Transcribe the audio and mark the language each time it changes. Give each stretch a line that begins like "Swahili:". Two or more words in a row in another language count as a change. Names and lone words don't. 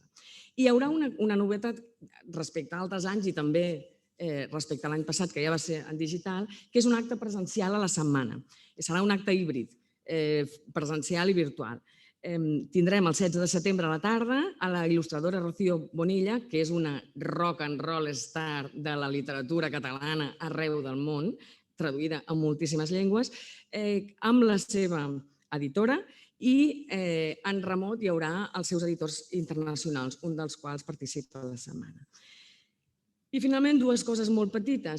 Catalan: Hi haurà una novetat respecte a altres anys i també respecte a l'any passat, que ja va ser en digital, que és un acte presencial a la setmana. Serà un acte híbrid, presencial i virtual. Tindrem el 16 de setembre a la tarda a la il·lustradora Rocío Bonilla, que és una
English: rock and roll star
Catalan: de la literatura catalana arreu del món, traduïda en moltíssimes llengües, amb la seva editora i en remot hi haurà els seus editors internacionals, un dels quals participa a la setmana. I finalment, dues coses molt petites.